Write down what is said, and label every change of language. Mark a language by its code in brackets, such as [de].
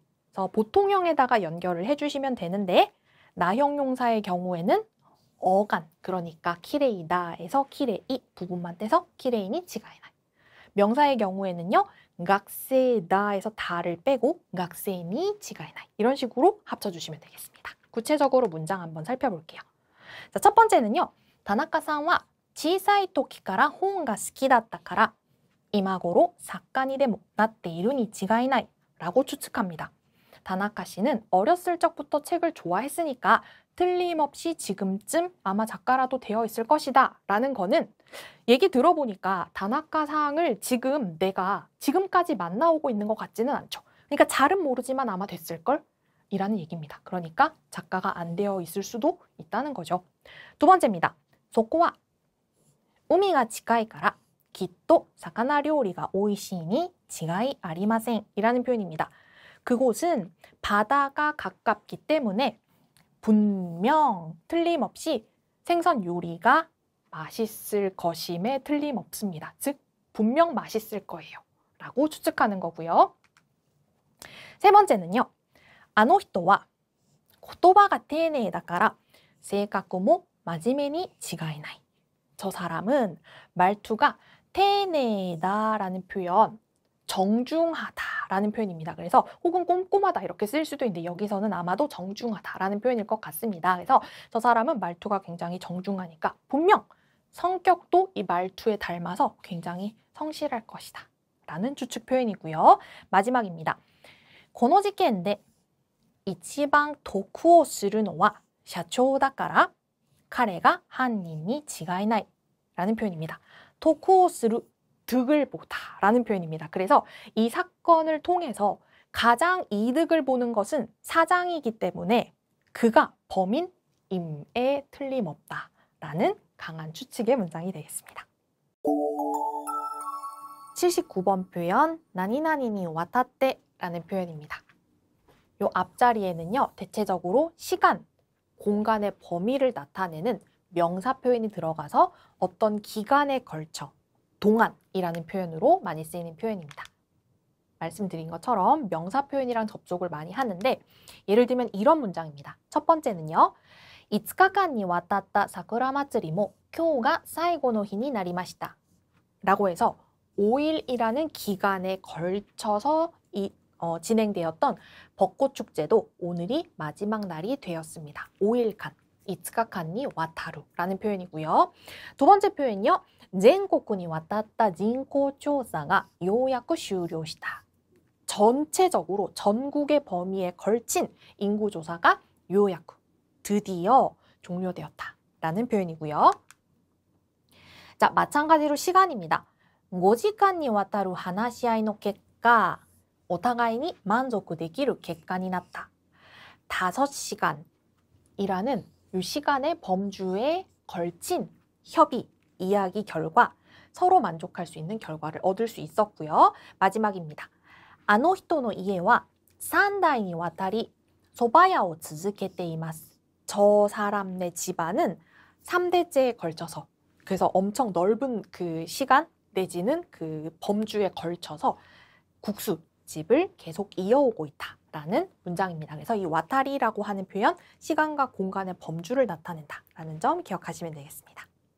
[ko] 그래서 보통형에다가 연결을 해주시면 되는데 나형 용사의 경우에는 어간, 그러니까 키레이다에서 키레이 부분만 떼서 키레이니 치가이나이. 명사의 경우에는요. 각세다에서 다를 빼고 각세니 치가이나이. 이런 식으로 합쳐주시면 되겠습니다. 구체적으로 문장 한번 살펴볼게요. 자, 첫 번째는요. [ja] 다나카さんは 小さい時から本が好きだったから今頃作家にでもなっているに違いない [ko] 라고 추측합니다. 다나카 씨는 어렸을 적부터 책을 좋아했으니까 틀림없이 지금쯤 아마 작가라도 되어 있을 것이다 라는 거는 얘기 들어보니까 다나카상을 지금 내가 지금까지 만나오고 있는 것 같지는 않죠. 그러니까 잘은 모르지만 아마 됐을걸? 이라는 얘기입니다. 그러니까 작가가 안 되어 있을 수도 있다는 거죠. 두 번째입니다. [ja] そこは海が近いからきっと魚料理が美味しいに違いありません [ko] 이라는 표현입니다. 그곳은 바다가 가깝기 때문에 분명 틀림없이 생선 요리가 맛있을 것임에 틀림없습니다. 즉 분명 맛있을 거예요 라고 추측하는 거고요. 세 번째는요. [ja] あの人は言葉が丁寧だから性格も真面目に違いない. [ko] 저 사람은 말투가 테네다라는 표현, 정중하다라는 표현입니다. 그래서 혹은 꼼꼼하다 이렇게 쓸 수도 있는데 여기서는 아마도 정중하다라는 표현일 것 같습니다. 그래서 저 사람은 말투가 굉장히 정중하니까 분명 성격도 이 말투에 닮아서 굉장히 성실할 것이다 라는 추측 표현이고요. 마지막입니다. [ja] この事件で一番得をするのは社長だから彼が犯人に違いない [ko] 라는 표현입니다. 得をする, 득을 보다 라는 표현입니다. 그래서 이 사건을 통해서 가장 이득을 보는 것은 사장이기 때문에 그가 범인임에 틀림없다 라는 강한 추측의 문장이 되겠습니다. 79번 표현, 나니나니니 와타떼 라는 표현입니다. 요 앞자리에는요, 대체적으로 시간, 공간의 범위를 나타내는 명사 표현이 들어가서 어떤 기간에 걸쳐 동안이라는 표현으로 많이 쓰이는 표현입니다. 말씀드린 것처럼 명사 표현이랑 접속을 많이 하는데 예를 들면 이런 문장입니다. 첫 번째는요. [ja] 5日間にわたった桜祭りも今日が最後の日になりました [ko] 라고 해서 5일이라는 기간에 걸쳐서 진행되었던 벚꽃 축제도 오늘이 마지막 날이 되었습니다. 5일간, 5日間にわたる라는 표현이고요. 두 번째 표현이요. [ja] 全国にわたった人口調査がようやく終了した. [ko] 전체적으로 전국의 범위에 걸친 인구조사가 요야쿠, 드디어 종료되었다 라는 표현이고요. 자, 마찬가지로 시간입니다. [ja] 5時間にわたる話し合いの結果お互いに満足できる結果になった. [ko] 5시간이라는 이 시간의 범주에 걸친 협의, 이야기 결과 서로 만족할 수 있는 결과를 얻을 수 있었고요. 마지막입니다. [ja] あの人の家は3代にわたり蕎麦屋を続けています. [ko] 저 사람네 집안은 3대째에 걸쳐서 그래서 엄청 넓은 그 시간 내지는 그 범주에 걸쳐서 국수집을 계속 이어오고 있다라는 문장입니다. 그래서 이 와타리라고 하는 표현, 시간과 공간의 범주를 나타낸다라는 점 기억하시면 되겠습니다.